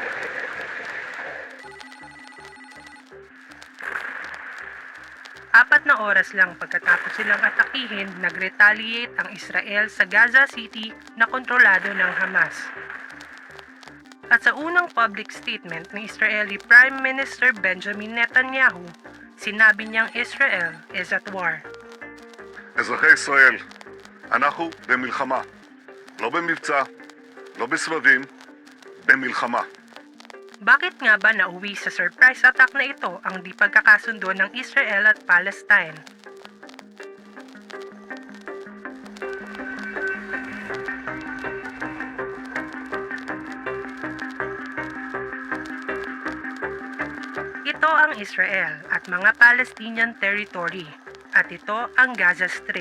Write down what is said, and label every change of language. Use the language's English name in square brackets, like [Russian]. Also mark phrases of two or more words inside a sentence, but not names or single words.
[Filipino] Apat na oras lang pagkatapos silang atakihin, nag-retaliate ang Israel sa Gaza City na kontrolado ng Hamas. At sa unang [English] public statement [Filipino] ni Israeli Prime Minister Benjamin Netanyahu, sinabi niyang [English] Israel is at war. [Hebrew] אזרחי ישראל, אנחנו במלחמה. לא במבצע, לא בסבבים, במלחמה. [Filipino] Bakit nga ba nauwi sa [English] surprise attack [Filipino] na ito ang di pagkakasundo ng Israel at Palestine? Ito ang Israel at mga [English] Palestinian territory [Filipino] at ito ang Gaza Strip.